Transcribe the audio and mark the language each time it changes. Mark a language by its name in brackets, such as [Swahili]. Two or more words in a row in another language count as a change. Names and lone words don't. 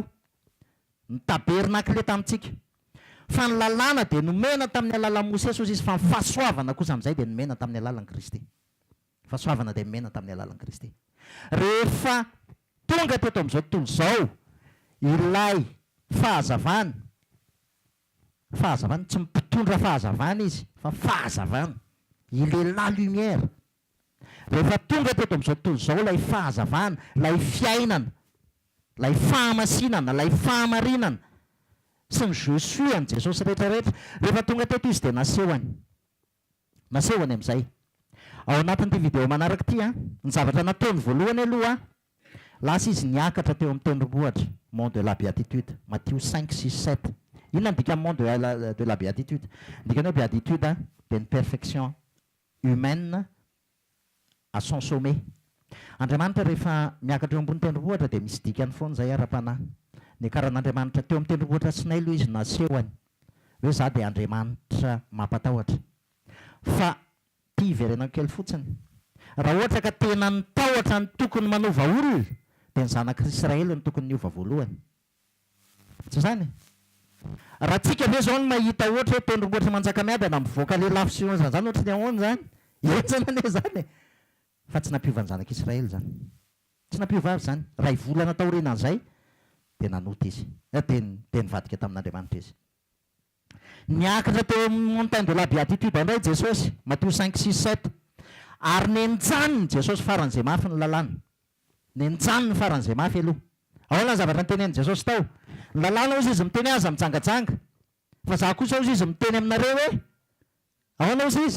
[Malagasy] Ny tabernakle tamintsika. Fa ny lalàna dia nomena tamin'ny alalan'i Mosesy izy, fa ny fahasoavana kosa amin'izay dia nomena tamin'ny alalan'i Kristy. Fahasoavana dia nomena tamin'ny alalan'i Kristy. Rehefa tonga teto amin'izao tontolo izao ilay fahazavana tsy mpitondra fahazavana izy, fa fahazavana, [French] il est la lumière. [Malagasy] Rehefa tonga teto amin'izao tontolo izao ilay fahazavana, ilay fiainana, ilay fahamasinana, ilay fahamarinana sy ny [French] je suis [Malagasy] an' Jesosy rehetrarehetra, rehefa tonga teto izy dia nasehoany amin'izay. Ao anatin'ity video manaraka ity ny zavatra nataony voalohany aloha lasa izy niakatra teo amin'ny tendrombohitra, [French] mont de la béatitude, Matthieu 5, 6, 7. [Malagasy] Inona ndika [French] mont de la béatitude? [Malagasy] Ndikany hoe béatitude dia ny [French] perfection humaine à son sommet. [Malagasy] Andriamanitra rehefa miakatra eo ambony tendrombohitra dia misy dikany foana izay ara-panahy. Ny karan'Andriamanitra teo amin'ny tendrombohitra Sinay aloha izy nasehoany hoe za dia Andriamanitra mampatahotra. Fa tia iverenako kely fotsiny, raha ohatra ka tena nitahotra ny tokony manova olona dia ny zanak'Israely ny tokony niova voalohany. Tsy izany? Raha tsika ve zao no mahita ohatra hoe tendrombohitra Manjakamiadana mivoaka le lafo sy zany ohatra ny ahoana zany, etsana ane zany. Fa tsy nampiova ny zanak'Israely zany, tsy nampiova avy zany. Raha ivolana taorinan'izay dia nanota izy, dia nivadika tamin'Andriamanitra izy. Niakatra teo amin'ny [French] montagne de la béatitude [Malagasy] indray Jesosy, Matthieu 5, 6, 7. Ary nenjanony Jesosy faran'izay mafy ny lalàna, nenjanony faran'izay mafy aloha. Ahoana ny zavatra nitenen'i Jesosy tao? Ny lalàna ozy izy miteny aza mijangajanga, fa za kosa ozy izy miteny aminareo hoe ahoana ozy izy?